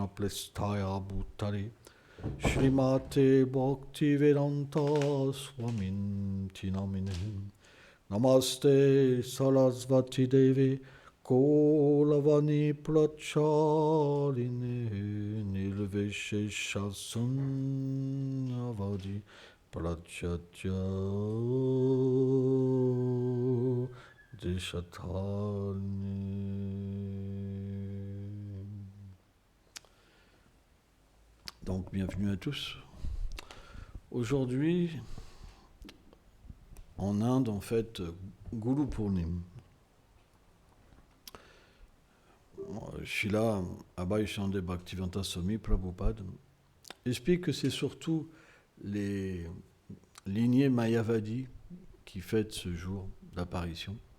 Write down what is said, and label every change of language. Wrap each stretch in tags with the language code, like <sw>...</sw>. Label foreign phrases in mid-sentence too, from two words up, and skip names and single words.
<sa>Plesthaya Bhutare Srimate Bhaktivedanta Swaminti Namine Namaste Sarasvati Devi Kolavani Pracharine Nirvishesha Sunyavadi Prachatya Deshatani.</sa> <fr>Donc, bienvenue à tous. Aujourd'hui, en Inde, on fête Guru Purnima. Srila Abhay Chandra Bhaktivedanta Swami Prabhupada explique que c'est surtout les lignées Mayavadi qui fêtent ce jour d'apparition.</fr>